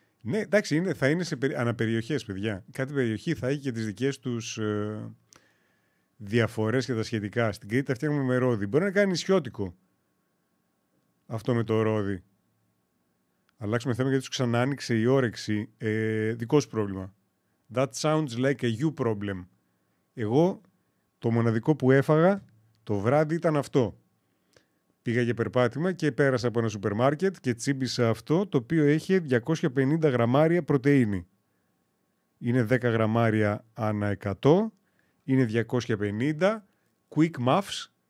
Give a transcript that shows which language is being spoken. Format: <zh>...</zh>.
<el>Ναι, εντάξει, θα είναι σε αναπεριοχές, παιδιά. Κάθε περιοχή θα έχει και τις δικές τους διαφορές και τα σχετικά. Στην Κρήτη τα φτιάχνουμε με ρόδι. Μπορεί να κάνει νησιώτικο αυτό με το ρόδι. Αλλάξουμε θέμα γιατί τους ξανά άνοιξε η όρεξη. Δικό σου πρόβλημα.</el> <en>That sounds like a you problem.</en> <el>Εγώ το μοναδικό που έφαγα το βράδυ ήταν αυτό. Πήγα για περπάτημα και πέρασα από ένα σούπερ μάρκετ και τσίμπησα αυτό το οποίο έχει 250 γραμμάρια πρωτεΐνη. Είναι 10 γραμμάρια ανά 100. Είναι 250. Quick muffs.</el>